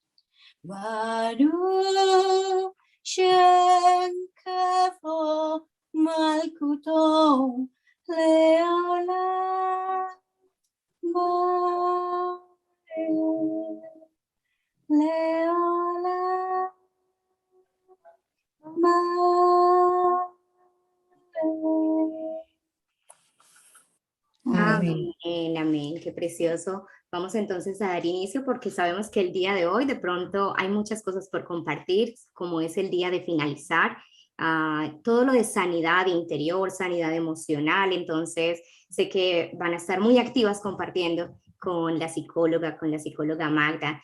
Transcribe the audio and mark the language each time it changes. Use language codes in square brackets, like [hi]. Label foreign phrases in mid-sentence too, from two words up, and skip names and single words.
[he] ברוך שם כבוד מלכותו לעולם ועד. לעולם ועד. [es] Amén, amén, qué precioso. Vamos entonces a dar inicio porque sabemos que el día de hoy de pronto hay muchas cosas por compartir, como es el día de finalizar todo lo de sanidad interior, sanidad emocional, entonces sé que van a estar muy activas compartiendo con la psicóloga Magda.